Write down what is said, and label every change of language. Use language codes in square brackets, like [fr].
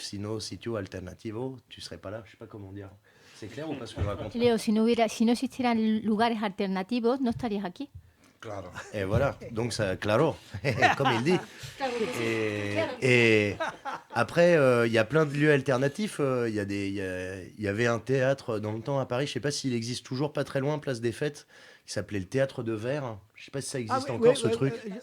[fr] Sinon, sitio alternativo, tu serais pas là. Je sais pas comment dire. C'est clair ou pas ce que je raconte? [es] Leo, si no existieran lugares alternativos, no estarías aquí. Claro. [fr] Et voilà, donc ça, claro, comme il dit. Et après, il y a plein de lieux alternatifs. Il y avait un théâtre dans le temps à Paris, je ne sais pas s'il existe toujours, pas très loin, place des Fêtes, qui s'appelait le Théâtre de Verre. Je ne sais pas si ça existe encore, ce truc.